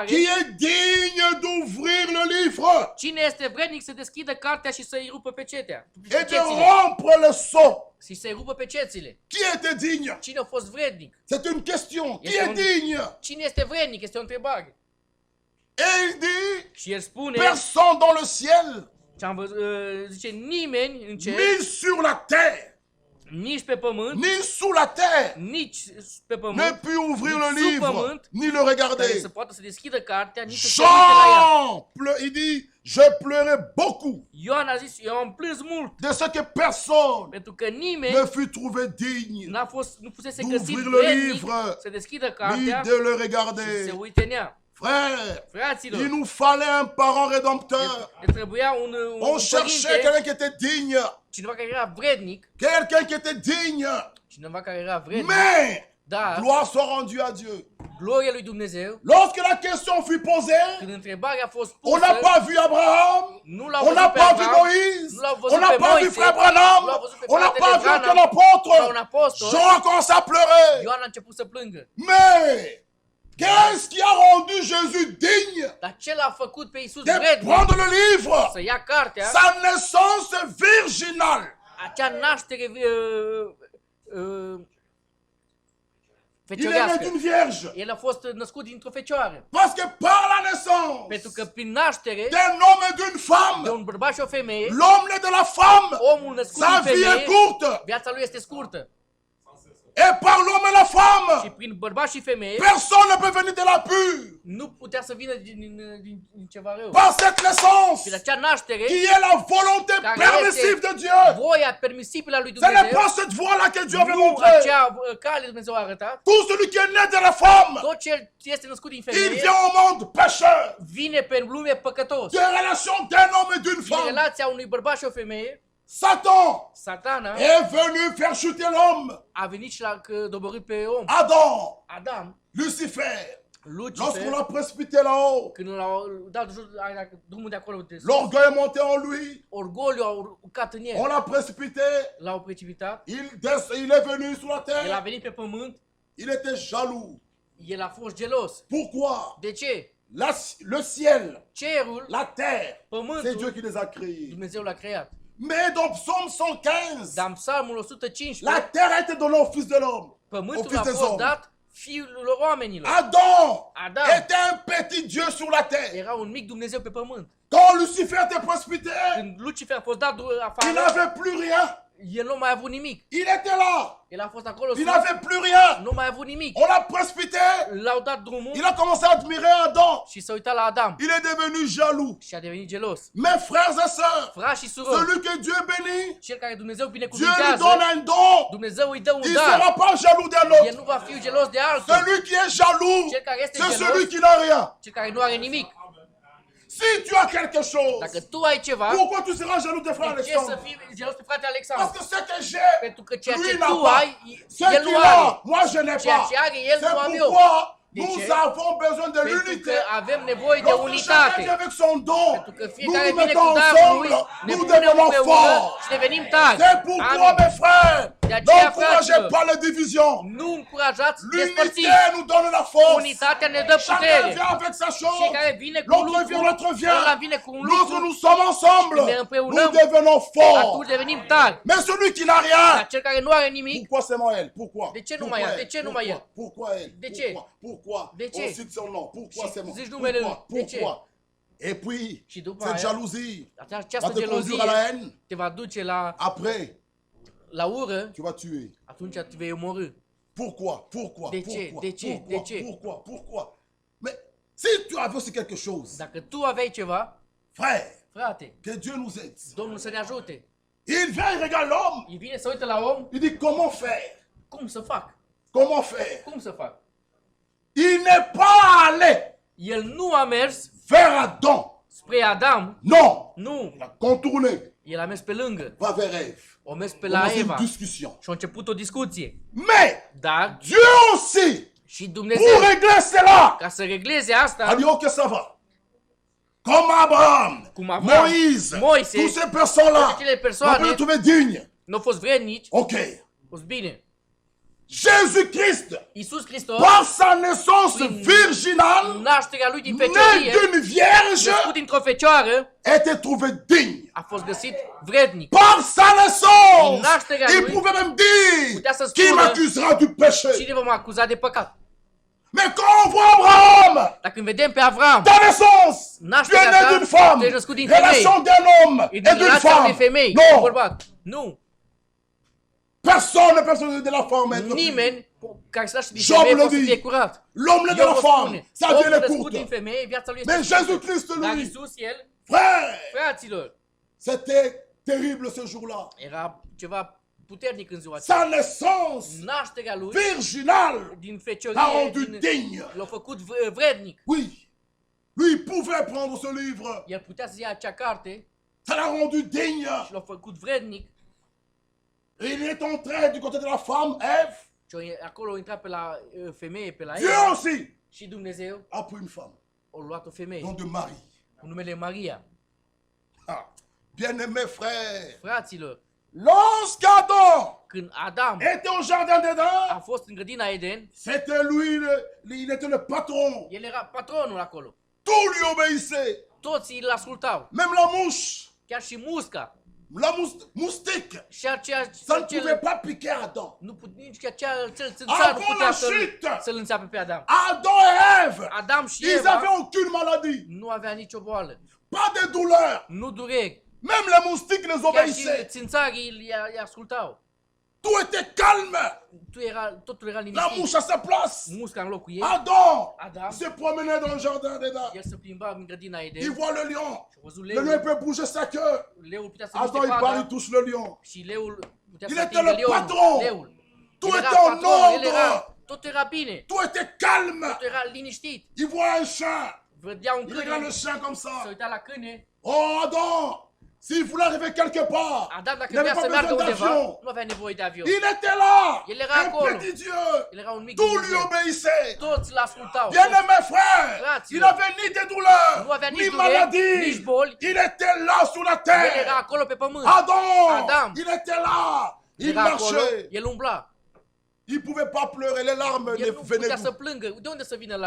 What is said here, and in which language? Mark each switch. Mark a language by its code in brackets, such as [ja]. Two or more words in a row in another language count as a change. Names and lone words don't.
[fr] qui est digne d'ouvrir le livre [ro] cine este vrednic să deschidă cartea și să-i rupă pecetea? [fr] et de [ro] Pecețile. [fr] rompre le sceau. [ro] Și să-i rupă pecețile. [fr] Qui était digne? [ro] Cine a fost vrednic? [fr] C'est une question. Qui [ro] Este [fr] est un- digne? [ro] Cine este vrednic? Este o întrebare. [fr] Et il dit, [ro] Și el spune, [fr] personne dans le ciel, [ro] și am văzut, zice, nimeni în cer, [fr] ni sur la terre, [ro] nici pe pământ, [fr] ni sous la terre, [ro] nici pe [fr] ne [ro] pământ, [fr] put ouvrir [ro] nici [fr] le [ro] sub [fr] livre, [ro] pământ, [fr] ni le [ro] care [fr] regarder. [ro] să poată să deschidă cartea, nici să se uite la ea. [fr] Il dit, je pleurais beaucoup [ro] Ioan a zis, eu am plâns mult, [fr] de ce que personne [ro] pentru că nimeni [fr] ne fut trouvé digne, [ro] nu fusese găsit [fr] d'ouvrir le [ro] vrednic [fr] livre, [ro] să deschidă [fr] ni [ro] cartea [fr] de le [ro] și să se [fr] regarder. [ro] uite în ea. [fr] Frère, [ro] Fraților, [fr] il nous fallait un parent rédempteur. [ro] ne trebuia un [fr] On cherchait [ro] părinte, [fr] quelqu'un qui était digne, [ro] cineva care era vrednic, [fr] quelqu'un qui était digne. [ro] cineva care era vrednic, [fr] Mais, [ro] dar [fr] gloire soit rendue à Dieu. [ro] gloria lui Dumnezeu, [fr] Lorsque la question fut posée, [ro] când întrebarea a fost [fr] on n'a [ro] pusă, [fr] pas vu Abraham, [ro] nu l-au [fr] on n'a [ro] văzut pe [fr] pas vu [ro] Abraham, [fr] Moïse, [ro] nu l-au [fr] on [ro] văzut [fr] n'a [ro] pe [fr] pas vu [ro] Moise, [fr] frère [ro] nu [fr] Branham, [ro] l-au văzut pe [fr] on n'a [ro] fratele [fr] pas vu [ro] Branham, [fr] aucun [ro] sau un [fr] apôtre. [ro] apostol. [fr] Jean a commencé à pleurer. [ro] Ioan a început să plângă. [fr] Mais, qu'est-ce qui a rendu Jésus digne [ro] Dar ce l-a făcut pe Iisus [fr] de [ro] vrednic [fr] prendre le livre? [ro] să ia cartea, [fr] Sa naissance virginale. [ro] acea naștere [fr] Il est né [ro] feciorească. [fr] d'une vierge. [ro] El a fost născut dintr-o fecioară. [fr] Parce que par la naissance [ro] Pentru că prin naștere [fr] d'un homme et d'une [ro] de [fr] femme, [ro] un bărbat și o femeie, [fr] l'homme né de la femme, [ro] omul născut [fr] sa [ro] din [fr] vie est [ro] femeie, [fr] courte. [ro] viața lui este scurtă. [fr] Et par l'homme et la [ro] Și [fr] femme, [ro] prin bărbat și femeie, [fr] personne ne peut venir de la pur. [ro] nu putea să vină din ceva rău. [fr] Par cette naissance, [ro] Prin acea naștere, [fr] qui est la volonté [ro] Care [fr] permissive [ro] este [fr] de Dieu. [ro] voia permisibilă a lui [fr] Ce n'est [ro] Dumnezeu, [fr] pas cette voie-là que Dieu avait [ro] nu [fr] montrée. [ro] acea cale Dumnezeu a arătat, [fr] Tout celui qui est né de la femme, [ro] tot ce este născut din [fr] il [ro] femeie, [fr] vient au monde pécheur. [ro] vine pe lume păcătos. [fr] Des relations d'un homme et d'une [ro] Din [fr] femme. [ro] relația unui bărbat și o femeie, [fr] Satan [ro] Satana [fr] est venu faire chuter l'homme. [ro] a venit și l-a doborât pe om. [fr] Adam, [ro] Adam, [fr] Lucifer, [ro] Lucifer, [fr] lorsqu'on l'a précipité là-haut, [ro] când l-au dat drumul de acolo, de sus, [fr] l'orgueil est monté en lui. [ro] orgoliu a urcat în [fr] On [ro] el, [fr] l'a précipité. [ro] l-au precipitat, [fr] Il est venu sur la [ro] el a [fr] terre. [ro] venit pe pământ, [fr] Il était jaloux. [ro] el a fost gelos. [fr] Pourquoi? [ro] De ce? [fr] Le ciel, [ro] Cerul, [fr] la terre, c'est Dieu [ro] pământul, [fr] qui les a créés. [ro] Dumnezeu l-a creat. [fr] Mais dans Psaume 115, [ro] Dar în Psalmul [fr] la [ro] 115, [fr] terre a été donnée au Fils de l'homme, au [ro] pământul [fr] Fils [ro] a [fr] des [ro] fost [fr] hommes. [ro] dat fiul oamenilor. [fr] Adam [ro] Adam [fr] était un petit Dieu sur la terre. [ro] era un mic Dumnezeu pe pământ. [fr] Quand Lucifer était précipité, [ro] Când Lucifer a fost dat [fr] il [ro] afară, [fr] n'avait plus rien. [ro] el nu mai a avut nimic. [fr] Il était là. [ro] El a fost acolo [fr] Il [ro] sus, [fr] n'avait plus rien. [ro] nu mai a avut nimic. [fr] On l'a précipité. [ro] L-au dat drumul [fr] Il a commencé à admirer Adam. [ro] și s-a uitat la Adam [fr] Il est devenu jaloux. [ro] și a devenit gelos. [fr] Mes frères et sœurs, [ro] Frați și surori, [fr] celui que Dieu bénit, [ro] cel care Dumnezeu [fr] Dieu lui [ro] binecuvintează, [fr] donne un don. [ro] Dumnezeu îi dă un [fr] Il ne [ro] dar. [fr] sera pas jaloux d'un [ro] El [fr] autre. [ro] nu va fi gelos de altul. [fr] Celui qui est jaloux, [ro] Cel care este [fr] c'est [ro] gelos, [fr] celui qui n'a rien. [ro] cel care nu are nimic. [fr] Si tu as quelque chose, [ro] Dacă tu ai ceva, [fr] pourquoi tu seras jaloux de frère [ro] de ce să [fr] Alexandre? [ro] fii gelos pe frate [fr] Parce [ro] Alexandru? [fr] que ce que j'ai, [ro] Pentru că ceea ce [fr] lui n'a [ro] tu [fr] pas. [ro] ai, [fr] Ce [ro] el [fr] qu'il [ro] nu [fr] a, [ro] are. [fr] moi je n'ai [ro] Ceea [fr] pas. [ro] ce are el, [fr] C'est [ro] nu am eu. [fr] pourquoi [ro] De [fr] nous [ro] ce? [fr] avons besoin de [ro] Pentru [fr] l'unité. [ro] că avem nevoie de [fr] Lorsque chacun [ro] unitate. [fr] vient avec son don, [ro] Pentru că [fr] nous [ro] fiecare [fr] nous [ro] vine [fr] mettons [ro] cu darul lui, [fr] ensemble, [ro] ne [fr] nous [ro] punem [fr] devenons [ro] împreună [fr] forts. [ro] și devenim tari. [fr] C'est pourquoi, [ro] Amin. [fr] mes frères, [ro] De aceea, [fr] n'encouragez [ro] fraților, [fr] pas les divisions. [ro] nu încurajați [fr] L'unité [ro] despărțiți. [fr] nous donne la force. [ro] Unitatea ne dă [fr] Chacun [ro] putere. [fr] vient avec sa chose. [ro] Fiecare vine cu un [fr] L'autre [ro] lucru, [fr] vient, l'autre vient. [ro] ăla vine cu un [fr] Lorsque [ro] lucru, [fr] nous sommes ensemble, [ro] Când ne împreunăm, [fr] nous devenons forts. [ro] atunci devenim tari. [fr] Mais celui qui n'a [ro] Dar [fr] rien, [ro] cel care nu are nimic, [fr] pourquoi seulement elle? Pourquoi? [ro] De ce numai [fr] Pourquoi [ro] ea? De [fr] elle? [ro] ce numai [fr] Pourquoi? [ro] el? [fr] Pourquoi elle? [ro] De ce? [fr] Pourquoi? [ro] De ce? [fr] On cite son nom. Pourquoi [ro] Și [fr] seulement? [ro] zici numele lui. [fr] Pourquoi? [ro] De ce? [fr] Pourquoi? Et puis, [ro] Și după [fr] cette [ro] aia, [fr] jalousie va [ro] această [fr] te conduire à la [ro] gelozie [fr] haine. [ro] te va duce [fr] Après, [ro] la ură, [fr] tu vas tuer. [ro] atunci te vei omorâ. [fr] Pourquoi? Pourquoi? [ro] De ce? [fr] Pourquoi? [ro] De ce? [fr] Pourquoi? [ro] De ce? [fr] Pourquoi? Pourquoi? Mais si tu avais aussi quelque chose, [ro] Dacă tu aveai ceva, [fr] frère, [ro] frate, [fr] que Dieu nous aide. [ro] Domnul să ne ajute. [fr] Il vient, il regarde l'homme. [ro] El vine să uită la om, [fr] Il dit comment faire? [ro] cum să fac? [fr] Comment faire? [ro] Cum să fac? [fr] Il n'est pas allé [ro] El nu a mers [fr] vers Adam. [ro] spre Adam, [fr] Non. [ro] nu, [fr] Il a contourné. [ro] el a mers pe lângă, [fr] Va vers Ève. [ro] a mers pe la [fr] Commence une [ro] Eva [fr] discussion. [ro] și a început o discuție. [fr] Mais, [ro] Dar [fr] Dieu aussi, [ro] și [fr] pour [ro] Dumnezeu, [fr] régler cela, [ro] ca să regleze [fr] a [ro] asta, [fr] dit ok, ça va. Comme Abraham, [ro] cum Avram, [fr] Moïse, [ro] Moise, [fr] toutes ces personnes-là, [ro] toate acele [fr] on peut [ro] persoane [fr] les trouver dignes. [ro] nu au fost vrednici, [fr] Ok. [ro] au fost bine. [fr] Jésus-Christ, [ro] Iisus Hristos, [fr] par sa naissance [ro] Prin [fr] virginale, [ro] nașterea lui din [fr] né [ro] feciorie, [fr] d'une vierge, [ro] născut dintr-o fecioară, [fr] était trouvé digne. [ro] a fost găsit vrednic. [fr] Par sa naissance, [ro] Prin nașterea [fr] il [ro] lui, [fr] pouvait même dire, [ro] putea să [fr] qui [ro] spună, [fr] m'accusera du péché? [ro] cine vă mă acuza de păcat? [fr] Mais quand on voit Abraham, [ro] Dar când vedem pe Avram, [fr] ta naissance, tu es [ro] nașterea [fr] né [ro] ta, [fr] d'une femme, [ro] tu ești născut din femei, [fr] relation d'un homme [ro] e [fr] et [ro] din [fr] d'une [ro] relația unei [fr] femme. [ro] femei, cu un [fr] Non, [ro] bărbat. Nu, [fr] personne de la femme est [ro] nimeni care se naște din [fr] Job [ro] femeie [fr] le [ro] poate să [fr] dit. [ro] fie curat. [fr] L'homme né de [ro] Eu [fr] la [ro] vă [fr] femme, [ro] spune, [fr] sa vie [ro] omul [fr] est [ro] născut din [fr] courte. [ro] femeie, viața lui [fr] Mais [ro] este [fr] Jésus-Christ, [ro] Dar [fr] lui, [ro] Iisus, el, [fr] frère, [ro] fraților, [fr] c'était terrible ce jour-là. [ro] era ceva puternic în ziua aceea. [fr] Sa naissance [ro] Nașterea lui [fr] virginale [ro] din [fr] l'a [ro] feciorie, [fr] rendu digne. [ro] l-a făcut vrednic. [fr] Oui, lui, il pouvait prendre ce livre. [ro] El putea să ia acea carte [fr] Ça l'a rendu digne. [ro] și l-a făcut vrednic. [fr] Et il est entré du côté de la femme, Ève. [ro] Și acolo a intrat pe la femeie, pe la [fr] Dieu [ro] el. [fr] aussi [ro] Și Dumnezeu [fr] a pris une femme, [ro] a luat o femeie [fr] nom de Marie. [ro] cu numele Maria. [fr] Ah, bien-aimés frères, [ro] Fraților, [fr] lorsqu'Adam [ro] când Adam [fr] était au jardin [ro] a [fr] d'Éden, [ro] fost în grădina Eden, [fr] c'était lui, il était le patron. [ro] el era patronul acolo. [fr] Tout lui obéissait, [ro] Toți îl ascultau. [fr] même la mouche, [ro] Chiar și musca. [fr] la moustique. [ro] Și aceea, [fr] Ça ne pouvait pas piquer Adam. [ro] nici cel țânțar nu [fr] Avant [ro] putea [fr] la chute, [ro] să-l înțeapă pe Adam. [fr] Adam et Ève, [ro] Adam și [fr] ils [ro] Eva [fr] avaient aucune maladie, [ro] nu avea nicio boală. [fr] pas de douleur. [ro] Nu dureri. [fr] Même les moustiques les [ro] Chiar și [fr] obéissaient. [ro] țânțarii îi ascultau. [fr] Tout était calme. [ro] Totul era [fr] La [ro] liniștit. [fr] mouche à sa place. [ro] Musca în locul ei. [fr] Adam [ro] Adam, [fr] se promenait dans le jardin d'Éden. [ro] el se plimba în grădina [fr] Il [ro] Eden. [fr] voit le lion. [ro] Și a văzut [fr] Le lion [ro] leul. [fr] peut bouger sa queue. [ro] Leul putea să [fr] Adam, [ro] miște [fr] il part, il [ro] fata [fr] touche le lion. [ro] și leul putea [fr] Il [ro] să [fr] était [ro] atingă [fr] le [ro] leonul. [fr] patron. [ro] Leul. [fr] Tout [ro] El era [fr] était en [ro] patron, el [fr] ordre. [ro] era, tot era bine. [fr] Tout était calme. [ro] Totul era liniștit. [fr] Il voit un chien. [ro] Vedea un [fr] Il regarde le [ro] câine, [fr] chien comme [ro] se [fr] ça. [ro] uita la câine. [fr] Oh Adam, s'il voulait arriver quelque part, [ro] Adam, dacă [fr] il n'avait [ro] vrea să [fr] pas [ro] meargă [fr] besoin [ro] undeva, [fr] d'avion. [ro] nu avea nevoie de avion. [fr] Il était là. [ro] Il era [fr] Un [ro] acolo. [fr] petit Dieu. [ro] El era un mic [fr] Tout lui [ro] Dumnezeu. [fr] obéissait. [ro] Toți l-ascultau. [fr] Bien-aimé frère, [ro] Fraților. [fr] il n'avait ni des douleurs, [ro] Nu avea nici [fr] ni [ro] dureri, [fr] maladies. [ro] nici boli. [fr] Il était là sur la [ro] El [fr] terre. [ro] era acolo pe pământ. [fr] Adam, il était là. Il [ro] Era acolo, [fr] marchait. [ro] el umbla. [fr] Il ne pouvait pas pleurer, les larmes [ro] El nu [fr] venaient [ro] putea să [fr] d'où? [ro] plângă. De unde să vină la